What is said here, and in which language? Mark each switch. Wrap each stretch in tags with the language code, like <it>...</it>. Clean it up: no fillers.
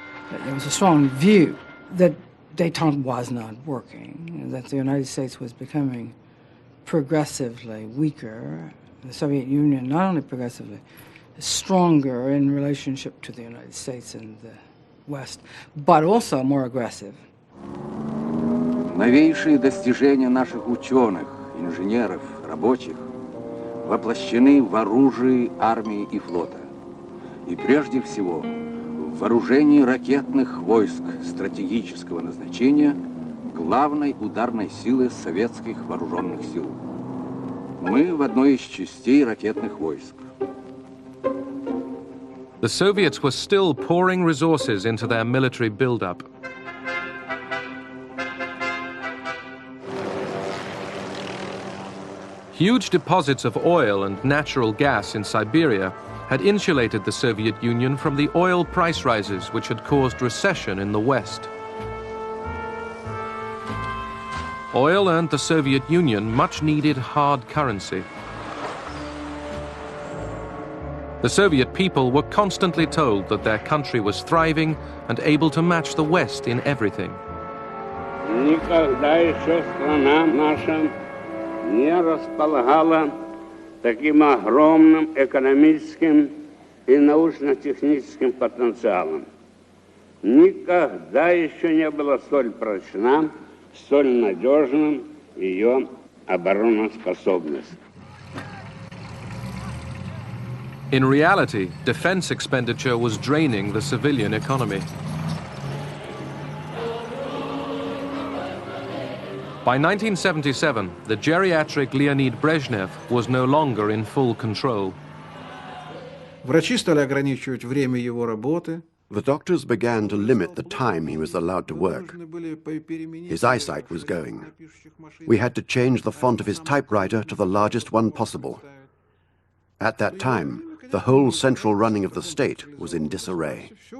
<en>There was a strong view that détente was not working, that the United States was becoming progressively weaker. The Soviet Union, not only progressively, stronger in relationship to the United States and the West, but also more aggressive.</en> <ru>Новейшие достижения наших ученых, инженеров, рабочих воплощены в оружии армии и флота. И прежде всего в вооружении ракетных войск стратегического назначения главной ударной силы советских вооруженных сил. Мы в одной из частей ракетных войск.</ru> <en>The Soviets were still pouring resources into their military buildup. Huge deposits of oil and natural gas in Siberia had insulated the Soviet Union from the oil price rises which had caused recession in the West. Oil earned the Soviet Union much-needed hard currency. The Soviet people were constantly told that their country was thriving and able to match the West in everything.</en> <ru>Никогда еще страна наша не располагала таким огромным экономическим и научно-техническим потенциалом. Никогда еще не была столь прочна, столь надежным ее обороноспособность.</ru> <en>In reality, defense expenditure was draining the civilian economy. By 1977, the geriatric Leonid Brezhnev was no longer in full control.</en> <ru>Врачи стали ограничивать время его работы.</ru> <en>The doctors began to limit the time he was allowed to work. His eyesight was going. We had to change the font of his typewriter to the largest one possible. At that time, the whole central running of the state was in disarray.</en>